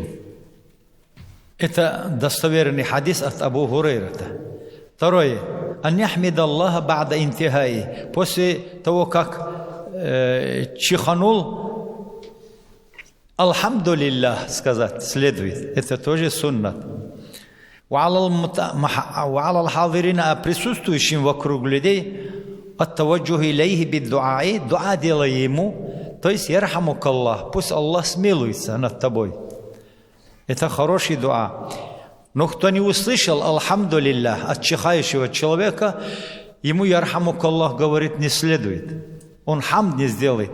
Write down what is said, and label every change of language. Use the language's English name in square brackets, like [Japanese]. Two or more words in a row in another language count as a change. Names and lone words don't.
[Russian] Это достоверный хадис от Абу Хурайрата. Второе. [Arabic] أن يحمد الله بعد انتهائه. [Russian] После того, как чиханул, Алхамдулиллах сказать следует. Это тоже суннат. [Arabic] وعلى الحاضرين, [Russian] присутствующим вокруг людей, [Arabic] التوجه إليه بالدعاء, [Russian] дуа делай ему, то есть ярхамукаллах, пусть Аллах смилуется над тобой. Это хороший дуа. Но кто не услышал алхамдулиллах от чихающего человека, ему ярхамукаллах говорит не следует. Он хамд не сделает.